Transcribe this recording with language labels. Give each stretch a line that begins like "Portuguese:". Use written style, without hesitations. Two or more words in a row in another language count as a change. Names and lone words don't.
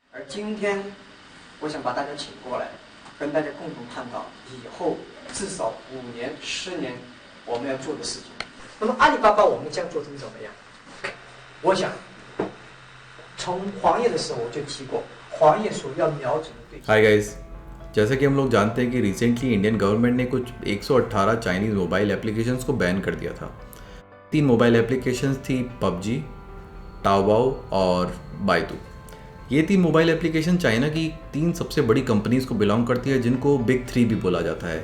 Chinese: 今天我想把大家请过来，跟大家共同探讨以后至少5年、10年我们要做的事情。那么阿里巴巴我们将做成怎么样？我想从黄页的时候我就提过，黄页所要瞄准的对象。
English: Hi guys,
Hindi: जैसा कि हम लोग जानते हैं कि रिसेंटली
English: Indian government
Hindi: ने कुछ 118
English: Chinese mobile applications
Hindi: को बैन कर दिया था। 3
English: mobile applications
Hindi: थी पबजी, ताओबाओ और बाइदू। ये 3
English: mobile application
Hindi: चाइना की 3 सबसे बड़ी कंपनीज़ को बिलोंग करती है, जिनको बिग 3 भी बोला जाता है।